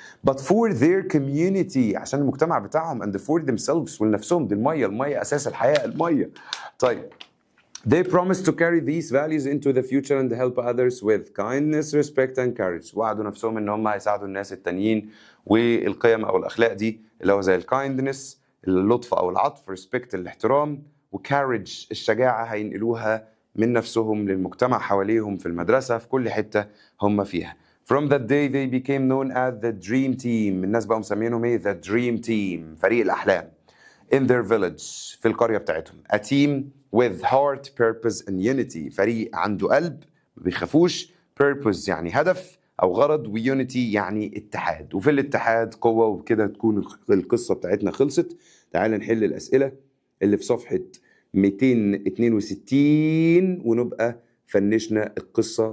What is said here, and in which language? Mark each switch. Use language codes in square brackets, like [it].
[en] But for their community، [ar] عشان المجتمع بتاعهم [en] and for themselves [ar] ولنفسهم. دي المية أساس الحياة، المية. [en] طيب they promised to carry these values into the future and help others with kindness, respect and courage. [ar] وعدوا نفسهم ان هم هيساعدوا الناس التانيين والقيم او الاخلاق دي اللي هو زي الكايندنس اللطف او العطف، respect الاحترام، وكارج الشجاعة هينقلوها من نفسهم للمجتمع حواليهم في المدرسة في كل حتة هم فيها. [en] From that day they became known as the dream team. [ar] الناس بقوا مسمينهم ايه؟ [en] the dream team، [ar] فريق الأحلام. [en] In their village، [ar] في القرية بتاعتهم. [en] A team with heart, purpose and unity. [ar] فريق عنده قلب ما بيخافوش. purpose يعني هدف أو غرض، وunity يعني اتحاد، وفي الاتحاد قوة. وبكده تكون القصة بتاعتنا خلصت. تعال نحل الأسئلة اللي في صفحة 262 ونبقى فنشنا القصة.